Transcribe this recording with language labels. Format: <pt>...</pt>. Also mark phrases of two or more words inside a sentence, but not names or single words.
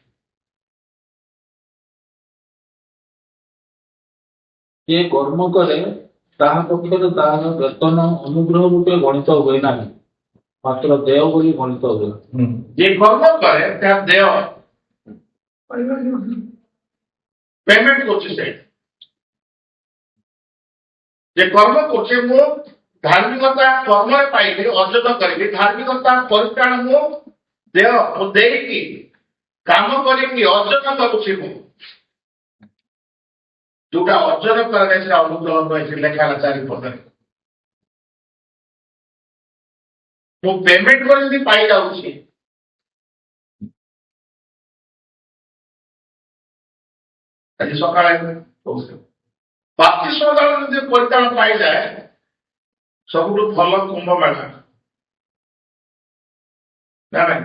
<or>ଯିଏ କର୍ମ କରେ ତାହା ପକ୍ଷରେ ତାହାର ବେତନ ଅନୁଗ୍ରହ ରୂପେ ଗଣିତ ହୁଏ ନାହିଁ, ମାତ୍ର ଦେୟ ବୋଲି ଗଣିତ ହୁଏ। ଯିଏ କର୍ମ କରେ ତାର ଦେୟ ପେମେଣ୍ଟ କରୁଛି ସେ। ଯେ କର୍ମ କରୁଛି ମୁଁ ଧାର୍ମିକତା କର୍ମରେ ପାଇଲି ଅର୍ଜନ କରିଲି ଧାର୍ମିକତା ପରିତ୍ରାଣ ମୁଁ ଦେହ ମୁଁ ଦେଇକି কাম କରିକି ଅର୍ଜନ କରୁଛି ମୁଁ ଯୋଉଟା ଅର୍ଜନ କରାଯାଏ ସେଟା ଅନୁଗ୍ରହ ରହିଛି ଲେଖା ହେଲା ଚାରିପଦରେ। ମୁଁ ପେମେଣ୍ଟ କରି ଯଦି ପାଇଯାଉଛି ଆଜି ସକାଳେ କହୁଥିଲି ବାପ୍ତିସ୍ମ ଯଦି ପରିତ୍ରାଣ ପାଇଯାଏ ସବୁଠୁ ଭଲ କୁମ୍ଭ ମେଳା ନା ନାଇଁ।</or>